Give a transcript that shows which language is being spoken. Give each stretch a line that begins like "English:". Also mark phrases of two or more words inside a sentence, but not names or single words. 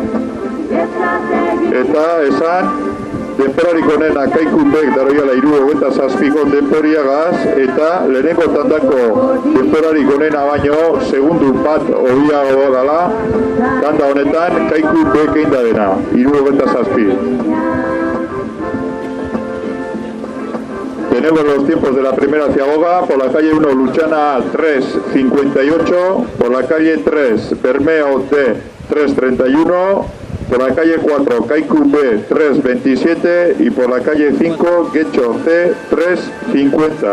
Basque: Eta esan, denporarik onena Kaiku Bek daroiala 3:27ko denporiagaz, eta lehenengo tandako denporarik onena baino segundu bat hobiago dala, tanda honetan Kaiku Bek egin da dena, 3:27.
Spanish: Tenemos los tiempos de la primera ciaboga. Por la calle 1 Lutxana 3:58, por la calle 3 Bermeo D 3:31, por la calle 4 Kaiku B 3:27 y por la calle 5 Getxo C 3:50.